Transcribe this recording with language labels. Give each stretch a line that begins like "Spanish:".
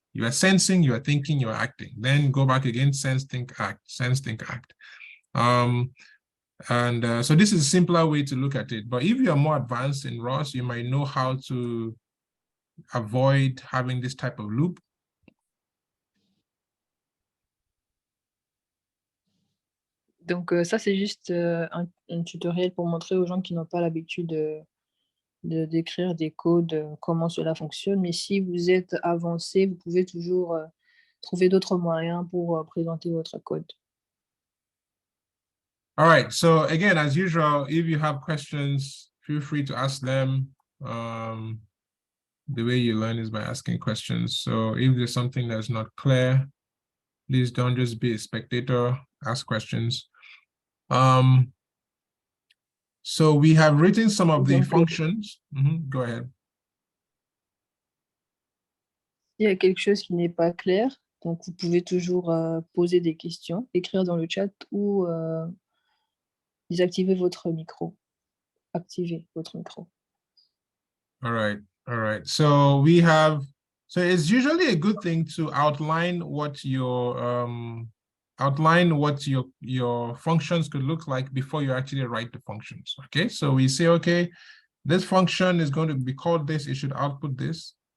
English: You are sensing, you are thinking, you are acting. Then go back again, sense, think, act, sense, think, act. So this is a simpler way to look at it. But if you are more advanced in ROS, you might know how to avoid having this type of loop.
French: Donc ça, c'est juste un tutoriel pour montrer aux gens qui n'ont pas l'habitude d'écrire des codes, comment cela fonctionne. Mais si vous êtes avancé, vous pouvez toujours trouver d'autres moyens pour présenter votre code.
English: All right, so again, as usual, if you have questions, feel free to ask them. The way you learn is by asking questions. So if there's something that's not clear, please don't just be a spectator, ask questions. So we have written some of the functions. Go ahead.
French: S'il y a quelque chose qui n'est pas clair, donc vous pouvez toujours poser des questions, écrire dans le chat ou désactiver votre micro. Activer votre micro.
English: All right. So so it's usually a good thing to outline what your outline what your functions could look like before you actually write the functions. Okay, so we say, okay, this function is going to be called this, it should output this.